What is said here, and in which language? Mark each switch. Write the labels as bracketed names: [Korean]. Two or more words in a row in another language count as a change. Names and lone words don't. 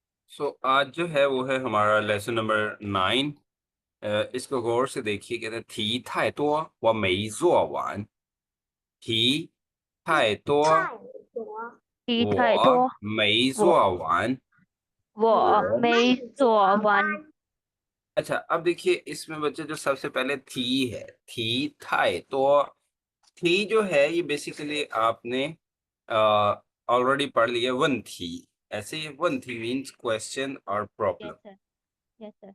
[Hindi] आज जो है वो है हमारा लेसन नंबर 9। इसको गौर से देखिए। कहते हैं [Chinese] 题太多我没做完，题太多太多，题太我多，没我做完。我我没没做完。做完。 [Hindi] अच्छा, अब देखिए इसमें बच्चे जो सबसे पहले थी है, थी थाए तो थी जो है ये बेसिकली आपने ऑलरेडी पढ़ लिया। वन थी, ऐसे ही वन थी [English] means question [Hindi] और [English] यस प्रॉब्लम। सर। यस सर।